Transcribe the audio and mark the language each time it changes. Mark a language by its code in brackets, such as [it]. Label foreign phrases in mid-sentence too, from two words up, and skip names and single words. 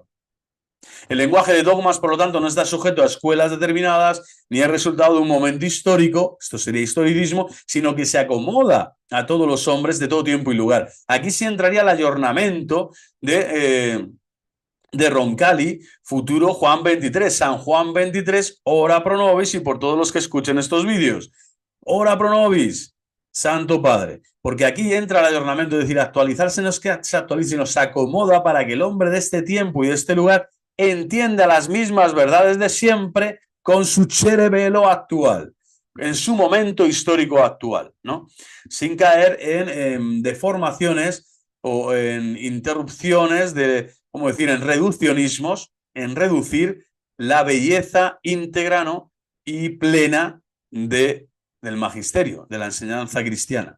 [es] El lenguaje de dogmas, por lo tanto, no está sujeto a escuelas determinadas, ni es resultado de un momento histórico, esto sería historicismo, sino que se acomoda a todos los hombres de todo tiempo y lugar. Aquí sí entraría el ayornamiento de Roncalli, futuro Juan 23, San Juan 23, [la] ora pro nobis, [es] y por todos los que escuchen estos vídeos, [la] ora pro nobis, [es] Santo Padre, porque aquí entra el ayornamiento, es decir, actualizarse no es que se actualice, sino se acomoda para que el hombre de este tiempo y de este lugar entienda las mismas verdades de siempre con su cerebelo actual, en su momento histórico actual, ¿no?, sin caer en deformaciones o en interrupciones de, ¿cómo decir?, en reduccionismos, en reducir la belleza íntegra, ¿no?, y plena del magisterio, de la enseñanza cristiana.